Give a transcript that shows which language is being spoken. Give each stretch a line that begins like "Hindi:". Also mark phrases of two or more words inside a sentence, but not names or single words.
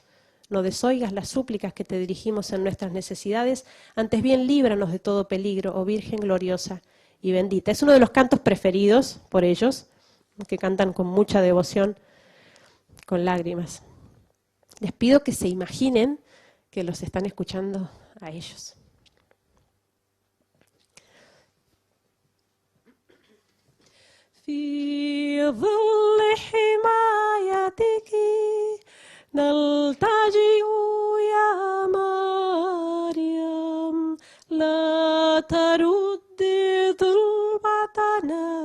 Spanish: No desoigas las súplicas que te dirigimos en nuestras necesidades, antes bien líbranos de todo peligro, oh Virgen gloriosa y bendita. Es uno de los cantos preferidos por ellos, que cantan con mucha devoción, con lágrimas. Les pido que se imaginen que los están escuchando a ellos.
Arabic: في ظل حمايتك نلتجئ يا مريم لا ترد ظلمتنا